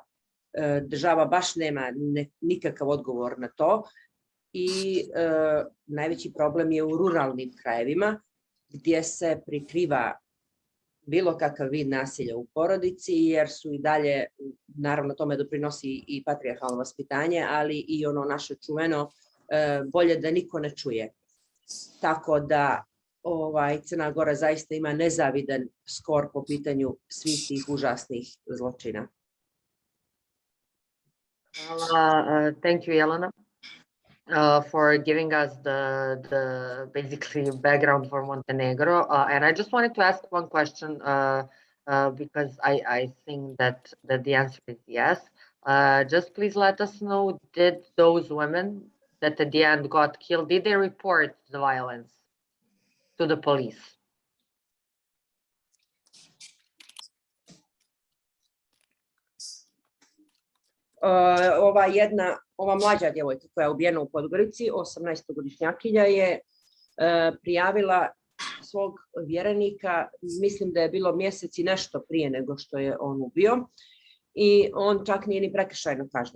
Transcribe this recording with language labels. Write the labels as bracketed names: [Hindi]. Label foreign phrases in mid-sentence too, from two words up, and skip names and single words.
[Serbian] Država baš nema nikakav odgovor na to i najveći problem je u ruralnim krajevima gdje se prikriva bilo kakav vid nasilja u porodici, jer su i dalje, naravno tome doprinosi i patrijarhalno vaspitanje, ali i ono naše čuveno, bolje da niko ne čuje. Tako da Crna Gora zaista ima nezavidan skor po pitanju svih tih užasnih zločina. [English] Thank you, Jelena, for giving us the basically background for Montenegro. And I just wanted to ask one question because I think that the answer is yes. Just please let us know, did those women that at the end got killed, did they report the violence to the police? [Serbian] Ova mlađa djevojka koja je ubijena u Podgorici, 18-godišnjakinja, je prijavila svog vjerenika, mislim da je bilo mjesec i nešto prije nego što je on ubio, i on čak nije ni prekršajno kažnjen.